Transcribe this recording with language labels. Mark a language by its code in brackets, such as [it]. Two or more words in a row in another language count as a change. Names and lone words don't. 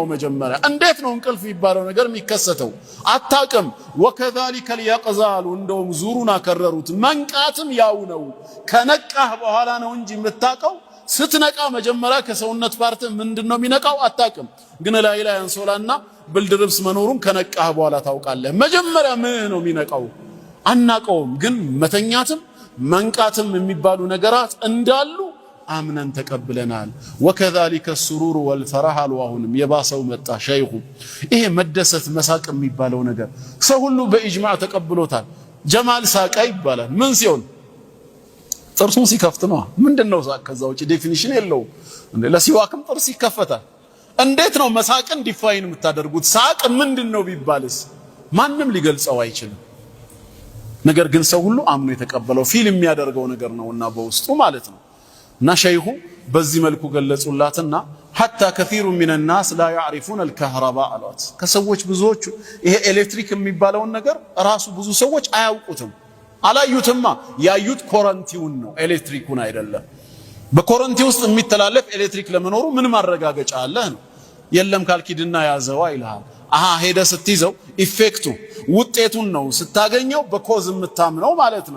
[am] መጀመሪያ እንዴት ነው እንቅልፍ የሚባለው ነገር የሚከሰተው? አታውቅም። [ar] وكذلك اليقظال [am] እንደውም ዙሩን አከረሩት። መንቃትም ያው ነው። ከነቃህ በኋላ ነው እንጂ የምታውቀው ስትነቃ መጀመሪያ ከሰውነት ፓርት ምንድነው የሚነቃው? አታውቅም። ግን ላይ አንሶላና ብልድ ልብስ መኖሩን ከነቃህ በኋላ ታውቃለህ። መጀመሪያ ምን ነው የሚነቃው? አናቀውም። ግን መተኛትም መንቃትም የሚባሉ ነገራት እንዳሉ አምነን ተቀብለናል። [ar] وكذلك السرور والفرح [am] አልዋሁንም የባሰው መጣ ሸይኹ። ይሄ መደሰት መሳቅ የሚባለው ነገር ሰው ሁሉ በኢጅማዕ ተቀብሎታል። ጀማል ሳቃ ይባላል። ምን ሲሆን? ጥርሱን ሲከፍት ነው። ምንድነው ሳቅ? ከዛ ውጪ ዴፊኒሽን የለውም። ለሲዋክም ጥርስ ይከፈታል። እንዴት ነው መሳቅን ዲፋይን የምታደርጉት? ሳቅ ምንድነው ቢባልስ ማንም ሊገልጸው አይችልም። ነገር ግን ሰው ሁሉ አምኖ የተቀበለው ፊልም የሚያደርገው ነገር ነውና በውስጡ ማለት ነው። እና ሸይኹ በዚህ መልኩ ገለጹላትና [ar] حتى كثير من الناس لا يعرفون الكهرباء [am] አሏት። ከሰዎች ብዙዎች ይሄ ኤሌክትሪክ የሚባለውን ነገር ራሱ ብዙ ሰዎች አያውቁትም። አላዩትማ። ያዩት ኮረንቲውን ነው ኤሌክትሪኩን አይደለም። በኮረንቲ ውስጥ የሚተላለፍ ኤሌክትሪክ ለመኖሩ ምን ማረጋገጫ አለ ነው? የለም ካልኪድና ያዘዋ ይልሃል። አሃ ሄደ ስትይዘው ኢፌክቱ ውጤቱን ነው ስታገኘው በኮዝ የምታምነው ማለት ነው።